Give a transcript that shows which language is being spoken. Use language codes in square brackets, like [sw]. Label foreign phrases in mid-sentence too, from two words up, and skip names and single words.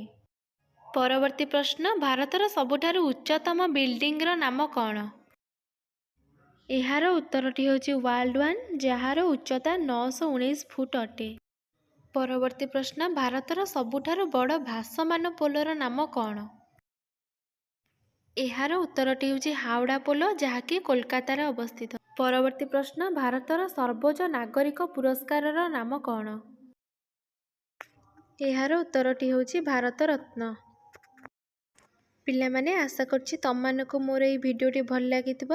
[or] ପରବର୍ତ୍ତୀ ପ୍ରଶ୍ନ ଭାରତର ସବୁଠାରୁ ଉଚ୍ଚତମ ବିଲ୍ଡିଂର ନାମ କ'ଣ? ଏହାର ଉତ୍ତରଟି ହେଉଛି ୱାର୍ଲ୍ଡ ୱାନ ଯାହାର ଉଚ୍ଚତା 919 ଫୁଟ ଅଟେ। ପରବର୍ତ୍ତୀ ପ୍ରଶ୍ନ ଭାରତର ସବୁଠାରୁ ବଡ଼ ଭାସମାନ ପୋଲର ନାମ କ'ଣ? ଏହାର ଉତ୍ତରଟି ହେଉଛି ହାଓଡ଼ା ପୋଲ, ଯାହାକି କୋଲକାତାରେ ଅବସ୍ଥିତ। ପରବର୍ତ୍ତୀ ପ୍ରଶ୍ନ, ଭାରତର ସର୍ବୋଚ୍ଚ ନାଗରିକ ପୁରସ୍କାରର ନାମ କ'ଣ? ଏହାର ଉତ୍ତରଟି ହେଉଛି ଭାରତ ରତ୍ନ। ପିଲାମାନେ, ଆଶା କରୁଛି ତମମାନଙ୍କୁ ମୋର ଏହି ଭିଡ଼ିଓଟି ଭଲ ଲାଗିଥିବ।